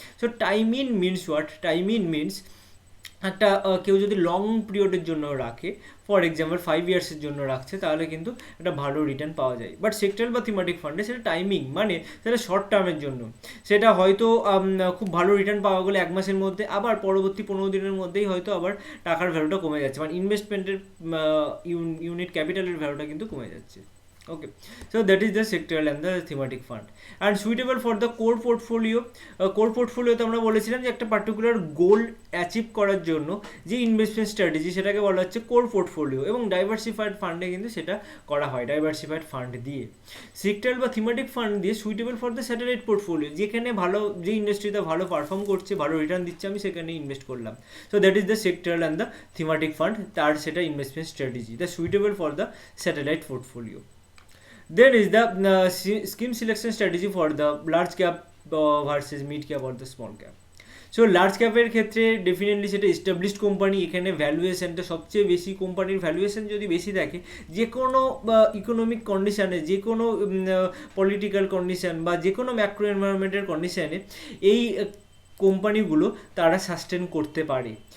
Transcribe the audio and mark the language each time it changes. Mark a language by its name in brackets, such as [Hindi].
[English] So time in means what? [Bangla] Time in means একটা কেউ যদি লং পিরিয়ডের জন্য রাখে, ফর এক্সাম্পল 5 ইয়ার্সের জন্য রাখছে, তাহলে কিন্তু একটা ভালো রিটার্ন পাওয়া যায়। বাট সেক্টরাল বা থিমেটিক ফান্ডে সেটা টাইমিং, মানে সেটা শর্ট টার্মের জন্য, সেটা হয়তো খুব ভালো রিটার্ন পাওয়া গেলে 1 মাসের মধ্যে, আবার পরবর্তী 15 দিনের মধ্যেই হয়তো আবার টাকার ভ্যালুটা কমে যাচ্ছে, মানে ইনভেস্টমেন্টের ইউনিট ক্যাপিটালের ভ্যালুটা কিন্তু কমে যাচ্ছে। [English] Okay, so that is the sectoral and the thematic fund, and suitable for the core portfolio. [Bangla] Core portfolio তে আমরা বলেছিলাম যে একটা পার্টিকুলার গোল অ্যাচিভ করার জন্য যে ইনভেস্টমেন্ট স্ট্র্যাটেজি সেটাকে বলা হচ্ছে কোর পোর্টফোলিও, এবং ডাইভার্সিফাইড ফান্ডে কিন্তু সেটা করা হয় ডাইভার্সিফাইড ফান্ড দিয়ে। সেক্টরাল বা থিমেটিক ফান্ড দিয়ে suitable for the satellite portfolio, যেখানে ভালো, যে ইন্ডাস্ট্রিতে ভালো পারফর্ম করছে, ভালো রিটার্ন দিচ্ছে, আমি সেখানে ইনভেস্ট করলাম। [English] So that is the sectoral and the thematic fund, তার সেটা investment strategy the suitable for the satellite portfolio. Then is the scheme selection strategy for the large cap versus mid cap or the small cap. [Bangla] So large ক্যাপের ক্ষেত্রে definitely সেটা established company, এখানে ভ্যালুয়েশনটা সবচেয়ে বেশি, কোম্পানির valuation যদি বেশি থাকে, যে কোনো ইকোনমিক কন্ডিশানে, যে কোনো পলিটিক্যাল কন্ডিশান বা যে কোনো ম্যাক্রো এনভায়রনমেন্টের কন্ডিশানে এই কোম্পানিগুলো তারা সাস্টেন করতে পারে।